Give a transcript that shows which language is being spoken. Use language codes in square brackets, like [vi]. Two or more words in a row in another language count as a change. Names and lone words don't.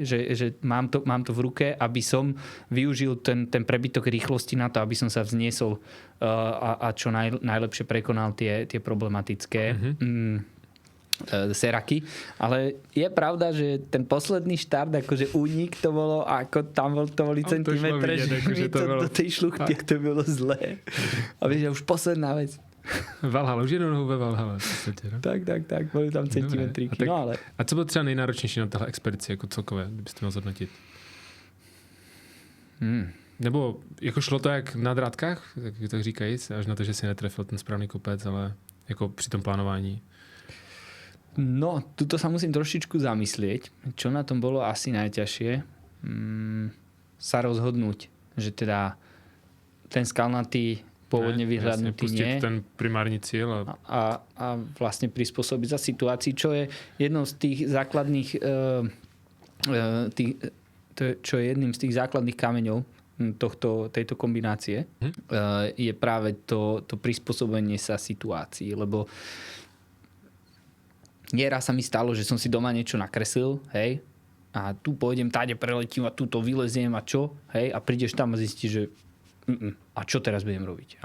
[sk] Že mám to v ruke, aby som využil ten prebytok rýchlosti na to, aby som sa vzniesol a čo najlepšie prekonal tie problematické seraky, ale je pravda, že ten posledný štart, akože únik to bolo, ako tam to boli centimetre, že mi to do tej šluchty, [cs] to bylo zlé. [sk] A vieš, už posledná vec. Valhalla, [cs] už jednou nohou ve Valhalla. No? Tak, boli tam centimetríky. A co bylo třeba nejnáročnější na téhle expedici, jako celkové, kdybyste měl zhodnotit? Nebo jako šlo to jak na drátkách, tak říkají, až na to, že si netrefil ten správný kopec, ale jako při tom plánování. No, [sk] tuto sa musím trošičku zamyslieť. Čo na tom bolo asi najťažšie? Sa rozhodnúť, že teda ten skalnatý pôvodne vyhľadnutý nie. Ten primárny cieľ. A vlastne prispôsobiť sa situácii, čo je jednou z tých základných čo je jedným z tých základných kameňov tejto kombinácie, je práve to prispôsobenie sa situácii, lebo nieraz sa mi stalo, že som si doma niečo nakreslil, hej, a tu pôjdem, táde preletím a tu to vyleziem a čo, hej, a prídeš tam a zistíš, že a čo teraz budem robiť.